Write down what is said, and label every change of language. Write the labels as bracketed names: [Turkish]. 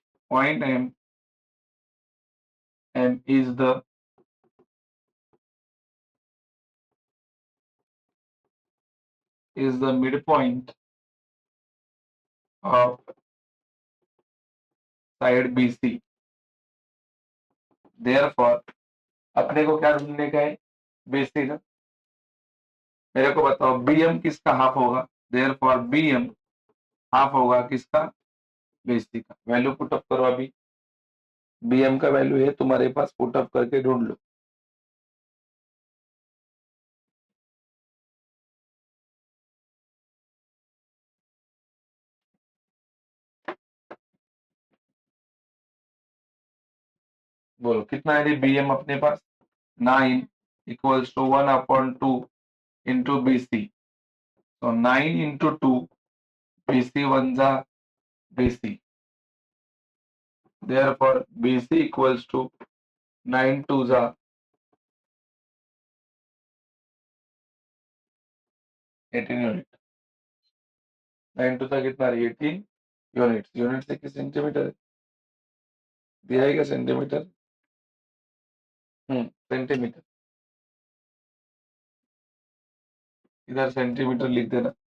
[English] Point M is the midpoint of side BC. [Hindi] Therefore, अपने को क्या ढूंढने का है? BC ना। मेरे को बताओ BM किसका हाफ होगा? Therefore, BM हाफ होगा किसका? BC का। वैल्यू पुटअप करो अभी, BM का वैल्यू है तुम्हारे पास, पुटअप करके ढूंढ लो। बोलो कितना है BM अपने पास? 9 इक्वल्स टू 1/2 इंटू BC। तो 9 इंटू 2, BC 1 जा BC, [English] therefore BC equals to [Hindi] 9 2 जा 18 यूनिट। 9 2 जा कितना? 18 यूनिट। यूनिट से किस सेंटीमीटर है? दिया है क्या सेंटीमीटर? सेंटीमीटर, इधर सेंटीमीटर लिख देना।